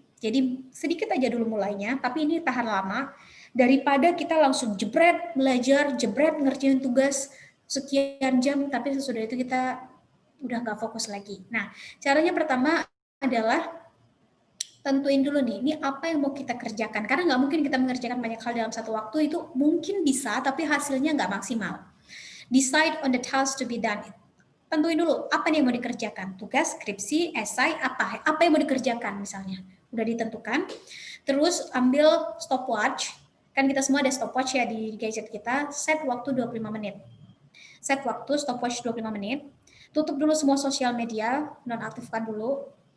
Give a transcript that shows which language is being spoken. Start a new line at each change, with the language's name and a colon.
Indonesian: Jadi sedikit aja dulu mulainya, tapi ini tahan lama daripada kita langsung jebret belajar, jebret ngerjain tugas sekian jam, tapi sesudah itu kita udah nggak fokus lagi. Nah, caranya pertama adalah tentuin dulu nih, ini apa yang mau kita kerjakan. Karena nggak mungkin kita mengerjakan banyak hal dalam satu waktu, itu mungkin bisa, tapi hasilnya nggak maksimal.
English: Decide on the task to be done.
Indonesian: Tentuin dulu, apa nih yang mau dikerjakan. Tugas, skripsi, esai, apa yang mau dikerjakan misalnya. Udah ditentukan. Terus ambil stopwatch. Kan kita semua ada stopwatch ya di gadget kita. Set waktu 25 menit. Set waktu, stopwatch 25 menit. Tutup dulu semua sosial media, nonaktifkan dulu.